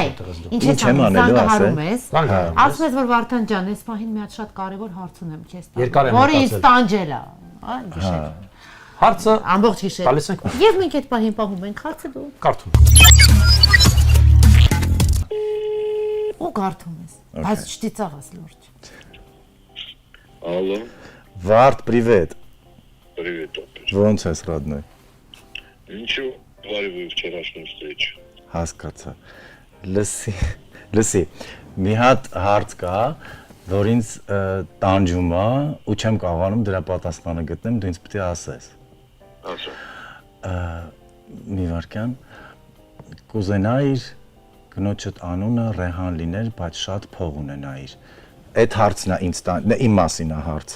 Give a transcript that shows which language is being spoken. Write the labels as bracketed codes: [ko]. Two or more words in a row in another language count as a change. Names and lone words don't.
[hy] որ։ Ինչ ես զանգահարում ես։ Ասում ես որ Վարդան ջան, այս պահին մի հատ շատ կարևոր հարց ունեմ քեզ տալ։ Որը ինձ տանջել է, այ գիշեր։ Հարցը ամբողջ գիշեր։ Տալիս ենք։ Եվ մենք այդ պահին պահում ենք հարցը դու։ Կարդում։ Ու կարդում ես։ Բայց չտիծաղաս լուրջ։ [ru] Алло. [hy] Վարդ, [ru] привет. Привет, опять. [hy] Ոնց ես, [ru] родной? Ничего, говорю вчерашнюю встречу. [hy] Հասկացա։ Լսի, մի հատ հարց կա, որ ինձ տանջում է ու չեմ կարողանում դրա պատասխանը գտնեմ, դու ինձ պետք է ասես։ Ասա։ Մի վարքան կուզենայիր կնոջդ անունը Ռեհան լիներ, բայց շատ փող ունենայիր։ Այդ հարցն է ինձ իմ մասին է հարցը։